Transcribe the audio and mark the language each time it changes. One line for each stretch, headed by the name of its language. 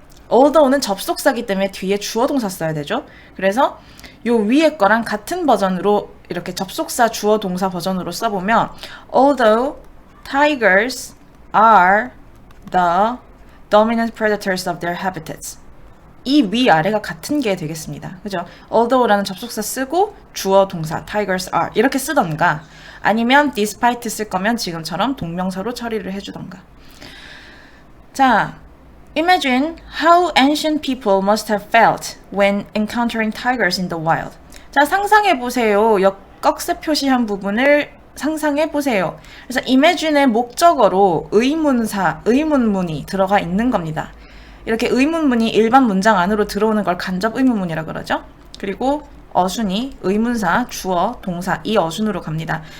Korean: although는 접속사기 때문에 뒤에 주어 동사 써야 되죠. 그래서 요 위에 거랑 같은 버전으로 이렇게 접속사 주어 동사 버전으로 써보면
English: although tigers are the dominant predators of their habitats.
Korean: 이 위아래가 같은 게 되겠습니다. 그죠? although라는 접속사 쓰고 주어 동사
English: tigers are
Korean: 이렇게 쓰던가 아니면 despite 쓸 거면 지금처럼 동명사로 처리를 해주던가.
English: 자, imagine how ancient people must have felt when encountering tigers in the wild.
Korean: 자, 상상해보세요. 역꺽쇠 표시한 부분을 상상해보세요. 그래서 imagine의 목적어로 의문문이 들어가 있는 겁니다. 이렇게 의문문이 일반 문장 안으로 들어오는 걸 간접 의문문이라 그러죠. 그리고 어순이 의문사, 주어, 동사 이 어순으로 갑니다.